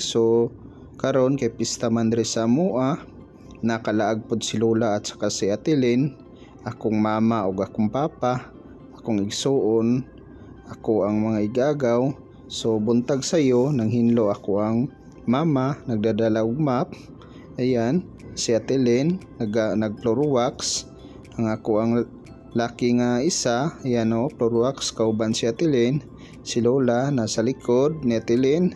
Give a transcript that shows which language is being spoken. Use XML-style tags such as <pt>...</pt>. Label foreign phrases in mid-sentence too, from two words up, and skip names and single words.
<ceb>So karon kay pista man diri sa amoa, nakalaag pod si Lola at saka si Ate Lynn, akong mama ug akong papa, akong igsuon, ako ang mga igagaw. So buntag sayo nang hinlo ako ang mama nagdadala og map. Ayan, si Ate Lynn nag-</ceb> <en>floor wax,</en> <ceb>ang ako ang laki nga isa, ayan o,</ceb> <en>floor wax</en> <ceb>kauban si Ate Lynn. Si Lola nasa likod ni Ate Lynn.</ceb>